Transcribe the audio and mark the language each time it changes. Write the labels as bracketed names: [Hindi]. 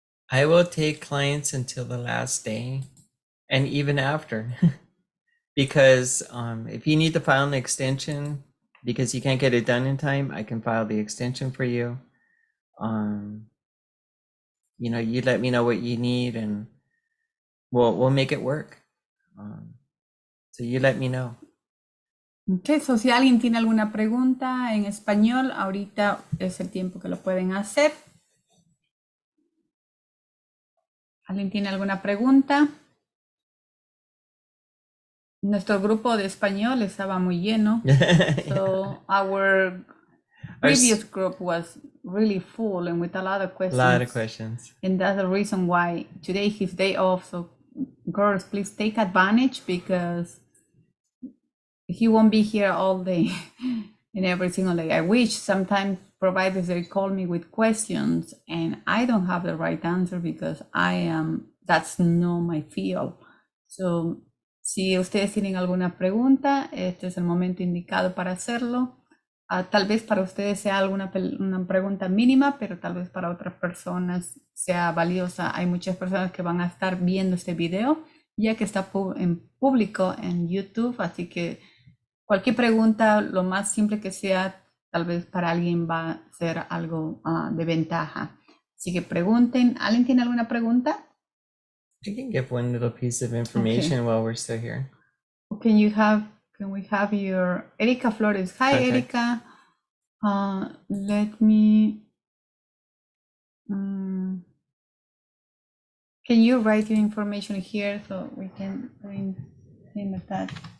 [English] I will take clients until the last day, and even after, because if you need to file an extension because you can't get it done in time, I can file the extension for you. You let me know what you need, and we'll make it work. So you let me know. [Spanish] Okay, so si alguien tiene alguna pregunta en español, ahorita es el tiempo que lo pueden hacer. ¿Alguien tiene alguna pregunta? Nuestro grupo de español estaba muy lleno. [English] So our previous group was really full and with a lot of A questions. lot of questions. And that's the reason why today his day off. So girls, please take advantage because he won't be here all day and every single day. I wish sometimes providers they call me with questions and I don't have the right answer because that's not my field. [Spanish] So si ustedes tienen alguna pregunta, este es el momento indicado para hacerlo. Tal vez para ustedes sea una pregunta mínima, pero tal vez para otras personas sea valiosa. Hay muchas personas que van a estar viendo este video, ya que está en público en YouTube, así que cualquier pregunta, lo más simple que sea, tal vez para alguien va a ser algo de ventaja. Así que pregunten. ¿Alguien tiene alguna pregunta? [English] I can give one little piece of information while we're still here. Can we have your Erika Flores? Hi, Okay. Erika. Let me. Can you write your information here so we can bring that?